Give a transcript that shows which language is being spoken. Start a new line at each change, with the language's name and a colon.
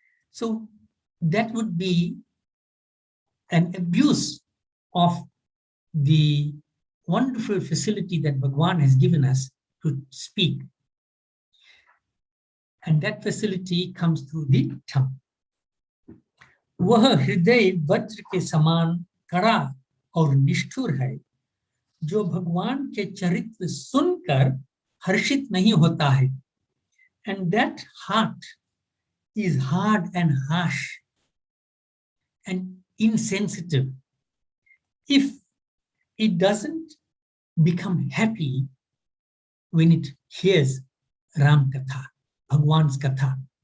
English: So that would be an abuse of the wonderful facility that Bhagwan has given us to speak. And that facility comes through the tongue.
Hindi: वह हृदय वज्र के समान कड़ा और निष्ठुर है, जो भगवान के चरित्र सुनकर हर्षित नहीं होता है.
English: And that heart is hard and harsh and insensitive if it doesn't become happy when it hears Ram Katha, Bhagwan's Katha.